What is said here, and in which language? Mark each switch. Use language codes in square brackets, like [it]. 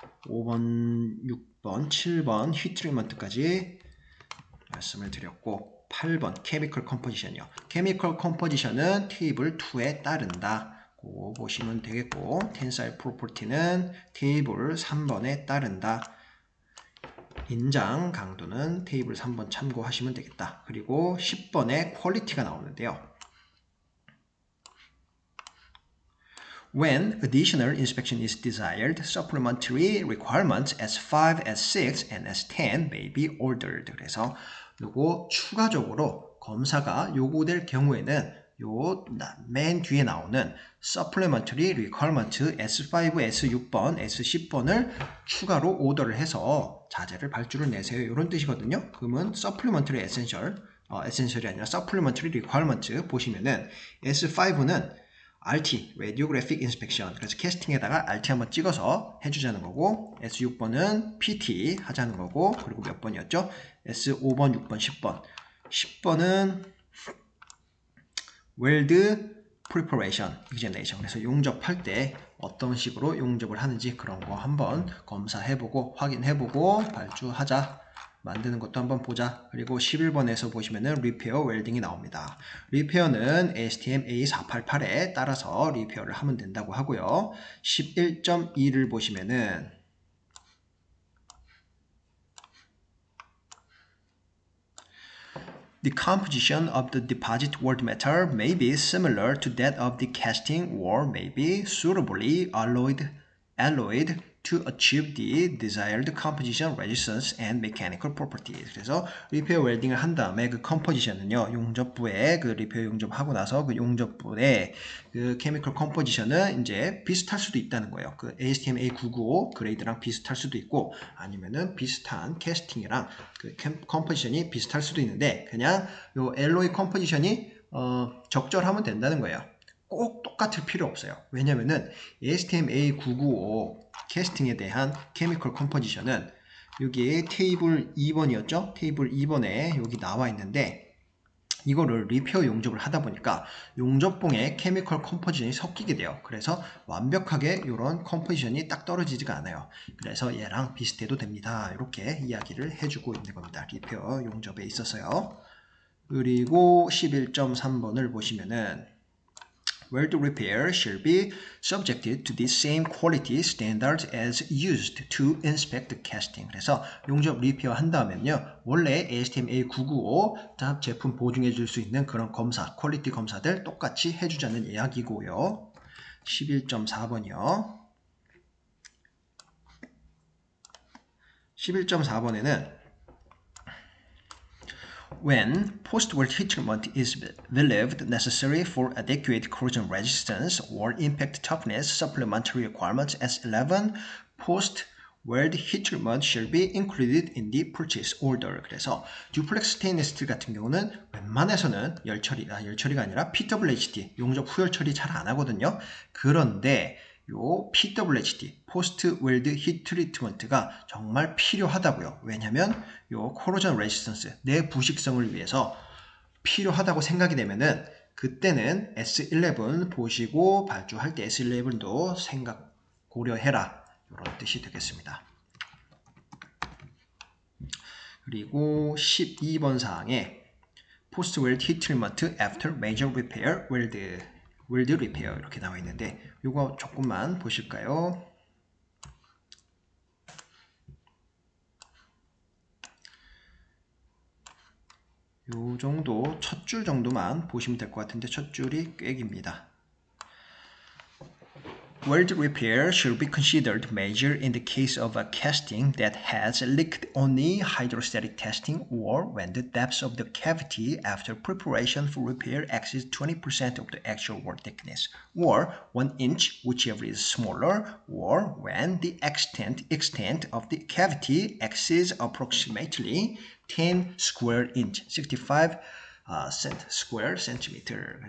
[ko] 5번, 6번, 7번 히트 트리트먼트까지 말씀을 드렸고, 8번 케미컬 컴포지션이요. 케미컬 컴포지션은 테이블 2에 따른다. 그거 보시면 되겠고, tensile property는 테이블 3번에 따른다. 인장 강도는 테이블 3번 참고하시면 되겠다. 그리고 10번에 quality가 나오는데요. [en] When additional inspection is desired, supplementary requirements S5, S6, and S10 may be ordered. [ko] 그래서 요거 추가적으로 검사가 요구될 경우에는 요 맨 뒤에 나오는 supplementary requirement S5, S6번, S10번을 추가로 오더를 해서 자재를 발주를 내세요. 이런 뜻이거든요. 그러면 supplementary essential이 아니라 supplementary requirement 보시면은 S5는 RT, Radiographic Inspection. 그래서 캐스팅에다가 RT 한번 찍어서 해주자는 거고, S6번은 PT 하자는 거고, 그리고 몇 번이었죠? S5번, 6번, 10번. 10번은 Weld Preparation, Examination. 그래서 용접할 때 어떤 식으로 용접을 하는지 그런 거 한번 검사해보고, 확인해보고, 발주하자. 만드는 것도 한번 보자. 그리고 11번에서 보시면은 리페어 웰딩이 나옵니다. 리페어는 ASTM A488에 따라서 리페어를 하면 된다고 하고요. 11.2를 보시면은 [en] The composition of the deposit weld metal may be similar to that of the casting or may be suitably alloyed to achieve the desired composition, resistance, and mechanical properties. [ko] 그래서 리페어 웰딩을 한 다음에 그 컴포지션은요, 용접부에 그 리페어 용접하고 나서 그 용접부의 그 케미컬 컴포지션은 이제 비슷할 수도 있다는 거예요. 그 ASTM A995 그레이드랑 비슷할 수도 있고, 아니면은 비슷한 캐스팅이랑 그 컴포지션이 비슷할 수도 있는데, 그냥 요 엘로이 컴포지션이 적절하면 된다는 거예요. 꼭 똑같을 필요 없어요. 왜냐면은 ASTM A995 캐스팅에 대한 케미컬 컴포지션은 여기 테이블 2번이었죠? 테이블 2번에 여기 나와 있는데 이거를 리페어 용접을 하다 보니까 용접봉에 케미컬 컴포지션이 섞이게 돼요. 그래서 완벽하게 이런 컴포지션이 딱 떨어지지가 않아요. 그래서 얘랑 비슷해도 됩니다. 이렇게 이야기를 해주고 있는 겁니다. 리페어 용접에 있어서요. 그리고 11.3번을 보시면은 [en] Weld repair shall be subjected to the same quality standards as used to inspect the casting. [ko] 그래서 용접 리페어 한 다음에는요, 원래 ASTM A995 제품 보증해 줄 수 있는 그런 검사, 퀄리티 검사들 똑같이 해주자는 이야기고요. 11.4번이요. 11.4번에는 [en] When post-weld heat treatment is believed necessary for adequate corrosion resistance or impact toughness, supplementary requirements S11 post-weld heat treatment shall be included in the purchase order. [ko] 그래서 듀플렉스 스테인리스 스틸 같은 경우는 웬만해서는 열처리가 아니라 PWHT, 용접 후열 처리 잘 안 하거든요. 그런데 요 PWHT, 포스트 웰드 히트 트리트먼트가 정말 필요하다고요. 왜냐면 요 코로전 레지스턴스, 내 부식성을 위해서 필요하다고 생각이 되면은 그때는 S11 보시고 발주할 때 S11도 고려해라. 이런 뜻이 되겠습니다. 그리고 12번 사항에 포스트 웰드 히트 트리트먼트 [en] after major repair [ko] 웰드 리페어 이렇게 나와 있는데 이거 조금만 보실까요? 요 정도 첫 줄 정도만 보시면 될 것 같은데 첫 줄이 꽤 깁니다. [en] Weld repair should be considered major in the case of a casting that has leaked only hydrostatic testing or when the depth of the cavity after preparation for repair exceeds 20% of the actual wall thickness, or 1 inch, whichever is smaller, or when the extent of the cavity exceeds approximately 10 square inch, 65 square centimeter.